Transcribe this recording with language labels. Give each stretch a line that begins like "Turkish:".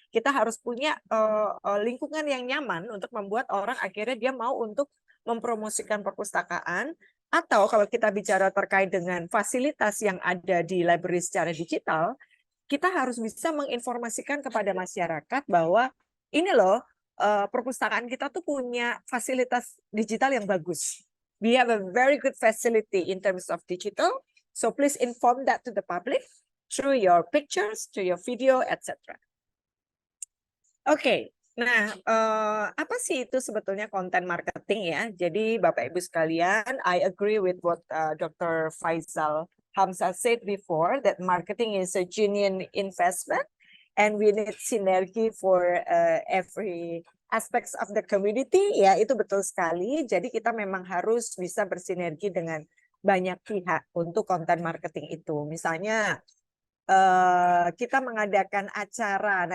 Indonesian: Kita harus punya lingkungan yang nyaman untuk membuat orang akhirnya dia mau untuk mempromosikan perpustakaan, atau kalau kita bicara terkait dengan fasilitas yang ada di library secara digital, kita harus bisa menginformasikan kepada masyarakat bahwa ini loh, perpustakaan kita tuh punya fasilitas digital yang bagus.
English: We have a very good facility in terms of digital, so please inform that to the public through your pictures, through your video, etc. Oke.
Indonesian: Nah, apa sih itu sebetulnya konten marketing ya? Jadi Bapak Ibu sekalian,
English: I agree with what Dr. Faisal Hamzah said before, that marketing is a genuine investment and we need synergy for every aspects of the community.
Indonesian: Ya, itu betul sekali. Jadi kita memang harus bisa bersinergi dengan banyak pihak untuk konten marketing itu. Misalnya, kita mengadakan acara.